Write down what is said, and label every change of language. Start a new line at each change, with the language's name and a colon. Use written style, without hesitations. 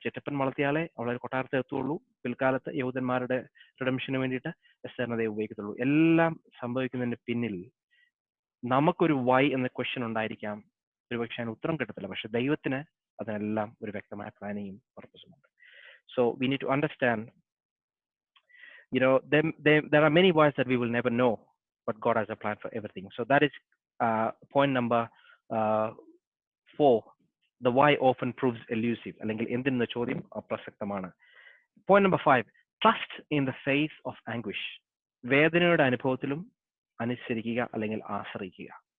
Malayalam: ചിറ്റപ്പൻ വളർത്തിയാലേ അവളെ കൊട്ടാരത്തിൽ എത്തുള്ളൂ. പിൽക്കാലത്ത് യഹൂദന്മാരുടെ റിഡംഷന് വേണ്ടിയിട്ട് എസ്തേറിനെ ദൈവം ഉപയോഗിക്കത്തുള്ളൂ. എല്ലാം സംഭവിക്കുന്നതിന് പിന്നിൽ നമുക്കൊരു വൈ എന്ന ക്വസ്റ്റ്യൻ ഉണ്ടായിരിക്കാം. ഒരുപക്ഷെ അതിന് ഉത്തരം കിട്ടത്തില്ല. പക്ഷെ ദൈവത്തിന് അതിനെല്ലാം ഒരു വ്യക്തമായ പ്ലാനിങ്ങും പർപ്പസും ഉണ്ട്.
English: So we need to understand, there are many whys that we will never know, but God has a plan for everything. So that is point number 4. The why often proves elusive.
Malayalam: അല്ലെങ്കിൽ എന്തെന്ന ചോദ്യം അപ്രസക്തമാണ്.
English: Point number 5. Trust in the face of anguish.
Malayalam: വേദനയുടെ അനുഭവത്തിലും അനുസരിക്കുക അല്ലെങ്കിൽ ആശ്രയിക്കുക.